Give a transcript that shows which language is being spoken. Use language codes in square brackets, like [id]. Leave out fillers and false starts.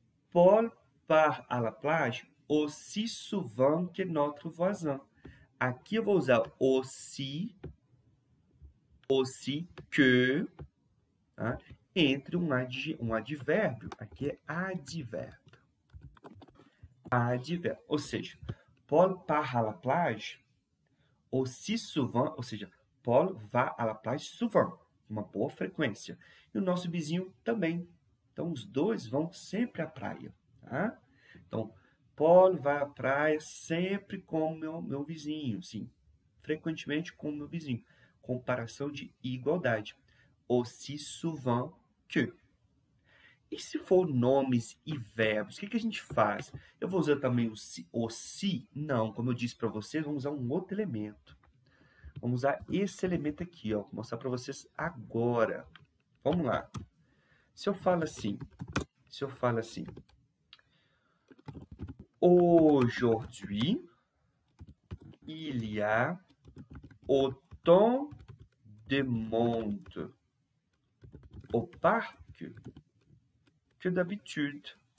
[fr] Paul part à la plage aussi souvent que notre voisin. [pt] Aqui eu vou usar aussi que, tá? Entre um advérbio. Aqui é advérbio. Advérbio. Ou seja, [fr] Paul part à la plage aussi souvent, ou seja, Paul va à la plage souvent, [pt] uma boa frequência. E o nosso vizinho também. Então, os dois vão sempre à praia, tá? Então, Paul vai à praia sempre com meu vizinho, sim. Frequentemente com o meu vizinho. Comparação de igualdade. Aussi souvent que. E se for nomes e verbos, o que a gente faz? Eu vou usar também o se? Não, como eu disse para vocês, vamos usar um outro elemento. Vamos usar esse elemento aqui, ó. Vou mostrar para vocês agora. Vamos lá. Se eu falo assim, [fr] aujourd'hui, il y a autant de monde au parc que d'habitude.